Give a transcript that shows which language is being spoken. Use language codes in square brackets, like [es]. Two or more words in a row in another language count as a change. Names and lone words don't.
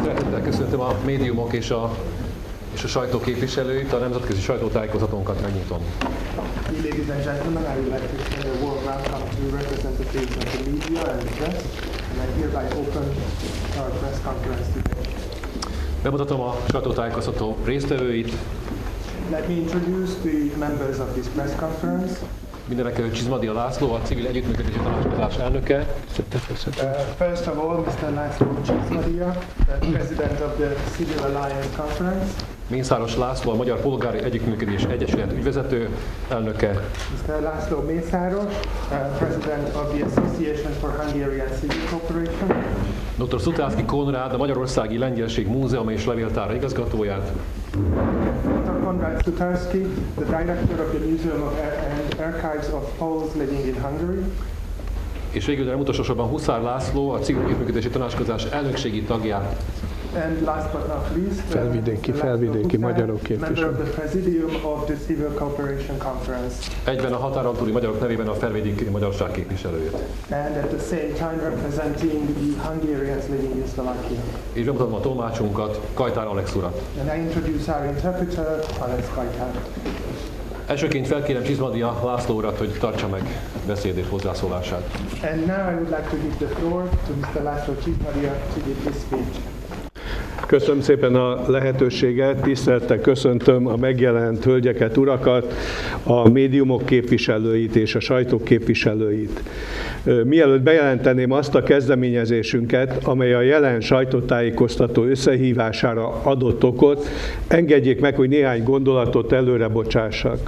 [hu] Szeretettel köszöntöm a médiumok és a sajtó képviselőit, a nemzetközi sajtótájékoztatónkat megnyitom. [en] Ladies and gentlemen, I would like to extend a warm welcome to representatives of the media and the press, and I hereby open our press conference today. [hu] Bemutatom a sajtótájékoztató résztvevőit. [en] Let me introduce the members of this press conference. [hu] Mindenekelőtt Csizmadia László, a Civil Együttműködési Tanácskozás elnöke. [en] First of all, Mr. László Csizmadia, President of the Civil Alliance Conference. [hu] Mészáros László, a Magyar Polgári Együttműködés Egyesület ügyvezető elnöke. [en] Mr. László Mészáros, President of the Association for Hungarian Civil Cooperation. [hu] Dr. Szutászki Konrád, a Magyarországi Lengyelség Múzeum és Levéltára igazgatóját. [en] Dr. Konrad Sutarski, the Director of the Museum and Archives of Poles Living in Hungary. [hu] És végül, de nem utolsó sorban Huszár László, a Civil Együttműködési Tanácskozás elnökségi tagját. [en] And last but not least, [hu] felvidéki magyarok [en] member of the Presidium of the Civil Cooperation Conference. [hu] Egyben a határon túli magyarok nevében a felvidéki magyarság képviselőjét. [en] And at the same time representing the Hungarians living in Slovakia. [hu] És bemutatom a tolmácsunkat, Kajtár Alex urat. [en] And I introduce our interpreter, Alex Kajtár. [hu] Elsőként felkérem Csizmadia László urat, hogy tartsa meg beszédét, hozzászólását. [en] And now I would like to give the floor to Mr. László Csizmadia to give his speech. [hu] Köszönöm szépen a lehetőséget, tisztelettel köszöntöm a megjelent hölgyeket, urakat, a médiumok képviselőit és a sajtó képviselőit. Mielőtt bejelenteném azt a kezdeményezésünket, amely a jelen sajtótájékoztató összehívására adott okot, engedjék meg, hogy néhány gondolatot előre bocsássak.